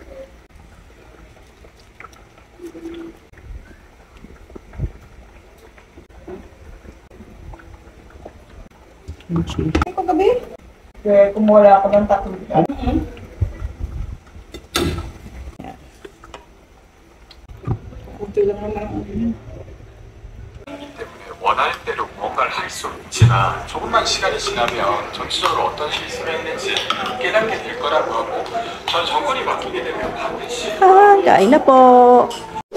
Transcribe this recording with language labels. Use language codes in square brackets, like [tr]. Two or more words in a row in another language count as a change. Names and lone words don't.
[tl] Kimchi. Ay, kagabi? Kaya kumuha ako ng tatlo. Yeah. Kunti lang naman. [ko] 원하는 대로 무언가를 할 수 없지만 조금만 시간이 지나면 전체적으로 어떤 실수를 했는지 깨닫게 될 거라고 하고 전 정권이 바뀌게 되면 반드시 [tl] Kain na po!